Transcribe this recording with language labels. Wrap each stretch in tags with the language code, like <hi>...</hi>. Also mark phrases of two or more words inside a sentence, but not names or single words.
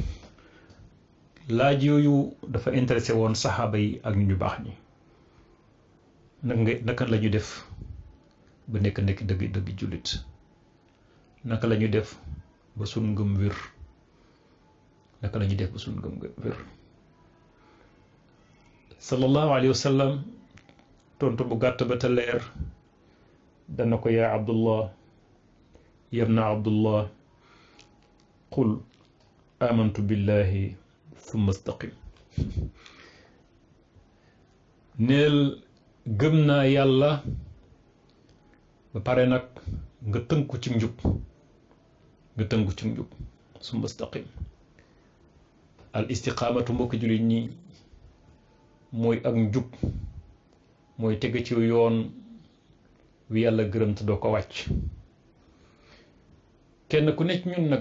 <wo>laaj yooyu dafa intéressé woon saxaaba yi ak ñu baax ñi naka la ñu def ba nekk dëgg jullit naka la ñu def ba sun ngëm wér naka la ñu def ba sun ngëm wér</wo> <ar>صلى الله عليه وسلم</ar> <wo>tontu bu gàtt ba te leer dana ko</wo> <ar>يا عبد الله يا ابن عبد الله قل آمنت بالله ثم استقم</ar> <wo>neel gëm naa yàlla ba pare nag nga tënku ci njub</wo> <ar>ثم استقم الاستقامة</ar> <wo>mbokki jullit ñi mooy ak njub mooy tege ci yoon wi yàlla gërëm te doo ko wàcc kenn ku nekk ñun nag</wo>